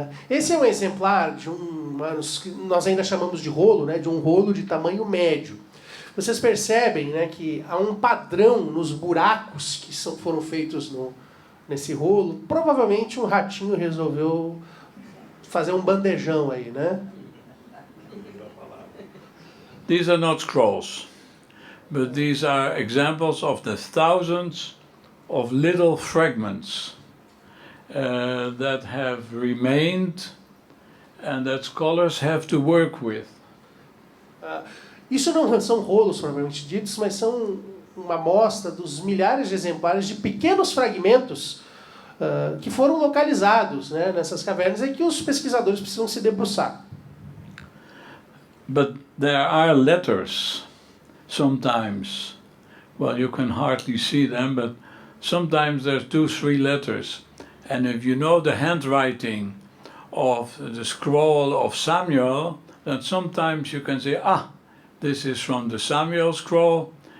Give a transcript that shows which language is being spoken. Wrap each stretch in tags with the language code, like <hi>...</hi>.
<pt>Esse é um exemplar de um manuscrito, nós ainda chamamos de rolo, né, de um rolo de tamanho médio. Vocês percebem, né, que há um padrão nos buracos que foram feitos nesse rolo. Provavelmente um ratinho resolveu fazer um bandejão aí, né?</pt> <en>These are not scrolls, but these are examples of the thousands of little fragments that have remained and that scholars have to work with.</en> <pt>Isso não são rolos propriamente ditos, mas são uma amostra dos milhares de exemplares de pequenos fragmentos que foram localizados, né, nessas cavernas e que os pesquisadores precisam se debruçar.</pt> <en>But there are letters sometimes. Well, you can hardly see them, but sometimes there's 2, 3 letters. And if you know the handwriting of the scroll of Samuel, then sometimes you can say, this is from the Samuel scroll.</en>